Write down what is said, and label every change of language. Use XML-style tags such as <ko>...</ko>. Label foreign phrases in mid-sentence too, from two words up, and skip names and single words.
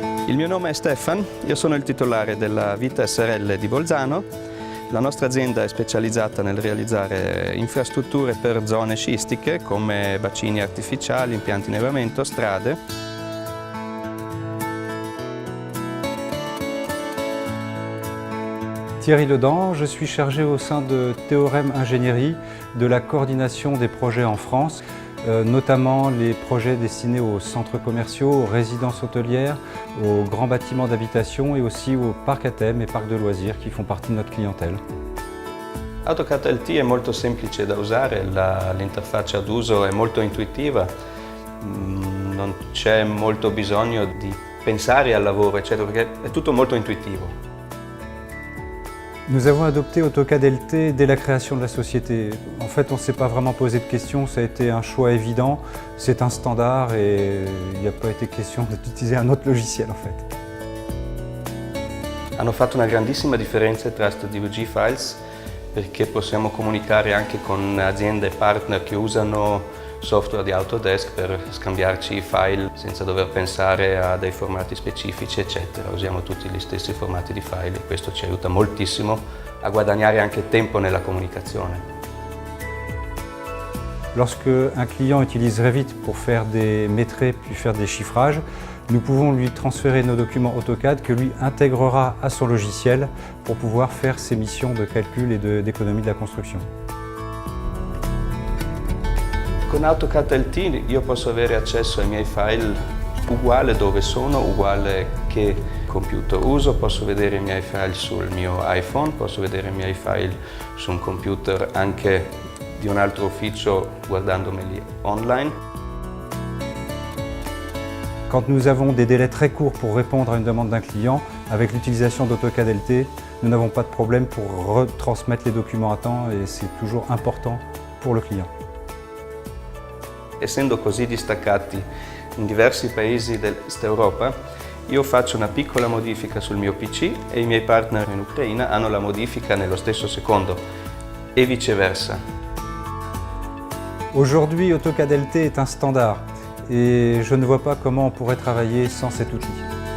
<it>Il mio nome è Stefan, io sono il titolare della Vita SRL di Bolzano. La nostra azienda è specializzata nel realizzare infrastrutture per zone scistiche come bacini artificiali, impianti di nevamento, strade.</it> <fr>Thierry Ledan, je suis chargé au sein de Théorème Ingénierie de la coordination des projets en France, notamment les projets destinés aux centres commerciaux, aux résidences hôtelières, aux grands bâtiments d'habitation et aussi aux parcs à thème et parcs de loisirs qui font partie de notre clientèle.</fr> <it>AutoCAD LT è molto semplice da usare, l'interfaccia d'uso è molto intuitiva, non c'è molto bisogno di pensare al lavoro, eccetera, perché è tutto molto intuitivo.</it> <fr>Nous avons adopté AutoCAD LT dès la création de la société. En fait, on ne s'est pas vraiment posé de questions, ça a été un choix évident, c'est un standard et il n'y a pas été question d'utiliser un autre logiciel en fait.</fr> <it>Hanno fatto una grandissima differenza tra StudioVG Files perché possiamo comunicare anche con aziende e partner che usano software di Autodesk per scambiarci i file senza dover pensare a dei formati specifici, eccetera. Usiamo tutti gli stessi formati di file e questo ci aiuta moltissimo a guadagnare anche tempo nella comunicazione.</it> <fr>Lorsque un client utilise Revit pour faire des métrés puis faire des chiffrages, nous pouvons lui transférer nos documents AutoCAD que lui intégrera à son logiciel pour pouvoir faire ses missions de calcul et d'économie de la construction.</fr> <it>Con AutoCAD LT io posso avere accesso ai miei file uguale dove sono, uguale che computer uso, posso vedere i miei file sul mio iPhone, posso vedere i miei file su un computer anche di un altro ufficio guardandomeli online.</it> <fr>Quand nous avons des délais très courts pour répondre à une demande d'un client, avec l'utilisation d'AutoCAD LT, nous n'avons pas de problème pour retransmettre les documents à temps et c'est toujours important pour le client.</fr> <it>Essendo così distaccati in diversi paesi dell'Est Europa, io faccio una piccola modifica sul mio PC e i miei partner in Ucraina hanno la modifica nello stesso secondo e viceversa.</it> <fr>Aujourd'hui, AutoCAD LT est un standard et je ne vois pas comment on pourrait travailler sans cet outil.</fr>